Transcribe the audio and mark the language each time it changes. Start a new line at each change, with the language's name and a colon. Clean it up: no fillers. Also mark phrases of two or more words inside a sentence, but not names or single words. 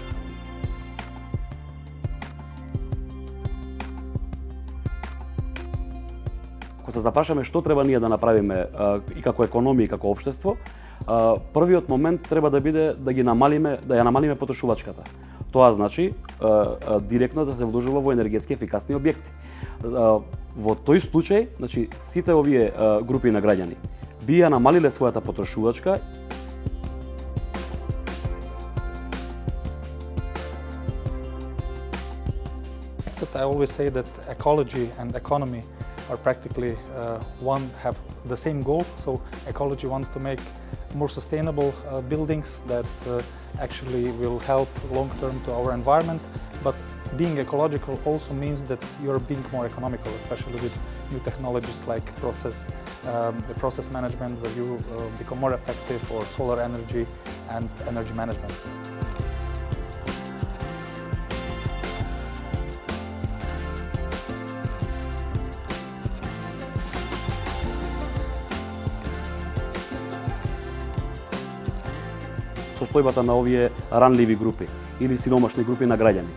Macedonian: Кога се запрашаме што треба ние да направиме и како економија и како општество, првиот момент треба да биде да ја намалиме потрошувачката. Тоа значи директно да се вложува во енергетски ефикасни објекти. Во тој случај, значи сите овие групи на граѓани би ја намалиле својата потрошувачка.
English: I always say that ecology and economy are practically have the same goal. So ecology wants to make more sustainable buildings that actually will help long term to our environment. But being ecological also means that you're being more economical, especially with new technologies like the process management, where you become more effective, or solar energy and energy management.
Macedonian: Состојбата на овие ранливи групи или сиромашни групи на граѓани.